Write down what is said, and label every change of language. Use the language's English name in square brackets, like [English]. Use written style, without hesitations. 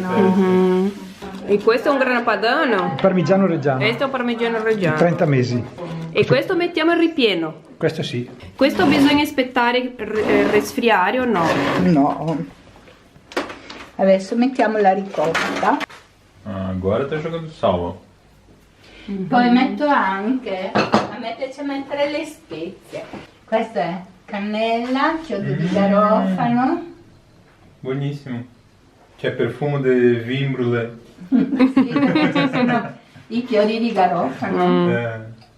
[Italian] no? E questo è un grana padano? Parmigiano reggiano. Questo è un parmigiano reggiano. 30 mesi. E questo mettiamo il ripieno. Questo sì. Questo bisogna aspettare resfriare o no? No. Adesso mettiamo la ricotta. [Portuguese] Ah, agora tá jogando sal, ó. [Italian] Poi metto anche, a me piace mettere le spezie. Questa è cannella, chiodo di garofano. Buonissimo. C'è profumo di vin brûlé. Sì, perché ci sono i chiodi di garofano.